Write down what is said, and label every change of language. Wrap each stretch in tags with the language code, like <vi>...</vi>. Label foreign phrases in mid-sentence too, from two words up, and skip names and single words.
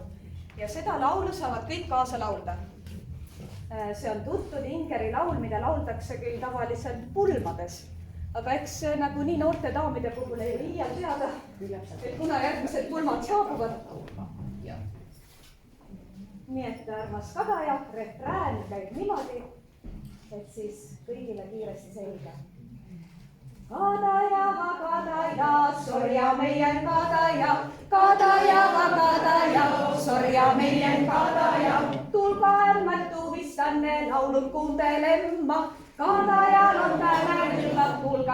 <et>Ja seda laulu saavad kõik kaasa laulda. See on tuntud Ingeri laul, mida lauldakse küll tavaliselt pulmades. Aga eks nagu nii noorte daamide puhul ei liial teada, et kuna järgmised pulmad saabuvad. Nii et armas Kadaja, refrään käib niimoodi, et siis kõigile kiiresti selge.</et> <fi>Kadaja, Kadaja, sorja meidän Kadaja, Kadaja, Kadaja, sorja meidän Kadaja. Tulkaa ämmät tuvistanne laulun kuuntelemma, Kadajal on tänään illat, tulkaa</fi>